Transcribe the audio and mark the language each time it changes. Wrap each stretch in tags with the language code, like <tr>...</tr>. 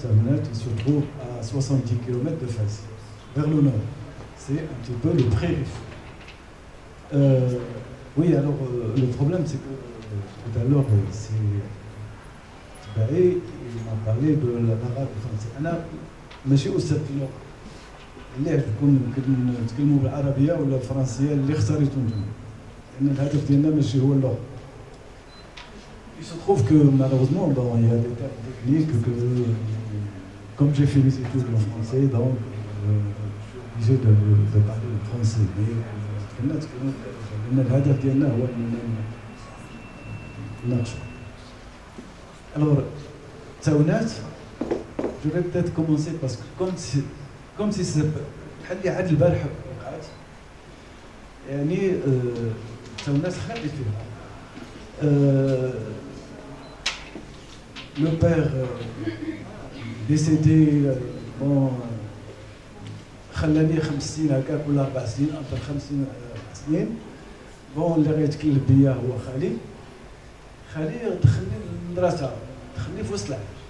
<fr>Ternat, il se trouve à 70 km de Fès, vers le nord. C'est un petit peu le pré-Rif. Oui, alors le problème, c'est que tout à l'heure, c'est Tibaé, il m'a parlé de l'arabe français.</fr> <ar>أنا ماشي أستاذ في اللغة. اللي يعجبكم نتكلموا بالعربية ولا الفرنسية اللي اختاريتو نتوما. لأن الهدف ديالنا ماشي هو اللغة.</ar> <fr>Il se trouve que malheureusement, bon, il y a des termes techniques que, comme j'ai fait mes études en français, donc je suis obligé de parler le français.</fr> <ar>Mais الهدف ديالنا هو نناقشوا.</ar> <fr>Alors, Taounat, je vais peut-être commencer parce que comme si c'est</fr> <ar>بحال اللي عاد البارح وقعت يعني</ar> <fr>Taounat</fr> <ar>خلي فيها.</ar> <fr>Le père décédé, bon,</fr> <ar>خلاني 5 سنين هكاك ولا 4 سنين أكثر 5 سنين. بون اللي غيتكلف بيا هو خالي دخلني للمدرسة، دخلني في وسط العام.</ar>